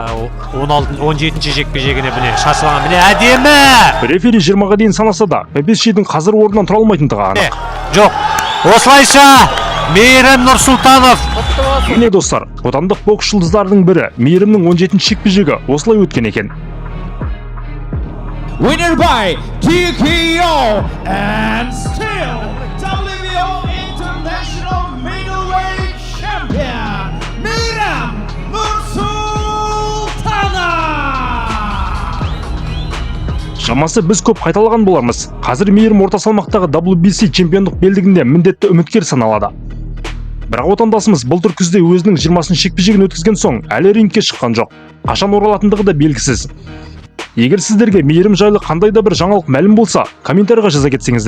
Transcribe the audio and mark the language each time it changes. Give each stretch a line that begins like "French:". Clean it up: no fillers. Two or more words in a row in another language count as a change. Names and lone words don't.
Kazakh: 17-ші жекпе-жегіне міне шашылған, міне әдемі! Рефери 20-ға дейін санаса да, Папесчидің қазір орнынан тұра алмайтындығы анық. Жоқ, осылайша Мейірім Нұрсұлтанов. Міне достар, отандық бокс жұлдыздарының бірі Мейірімнің 17-ші жекпе-жегі осылай өткен екен.
English: Winner by TKO and still WBO International Middleweight Champion, Meyram Nursultanov.
Kazakh: Шамасы біз көп қайталаған болармыз. Қазір Мейірім орта салмақтағы WBC чемпиондық белдігінде міндетті үміткер саналады. Бірақ отандасымыз былтыр күзде өзінің 20-ші жекпе-жегін өткізген соң әлі рингке шыққан жоқ. Қашан оралатындығы да белгісіз. Егер сіздерге Мейірім жайлы қандай да бір жаңалық мәлім болса, комментарийға жаза кетсеңіздер.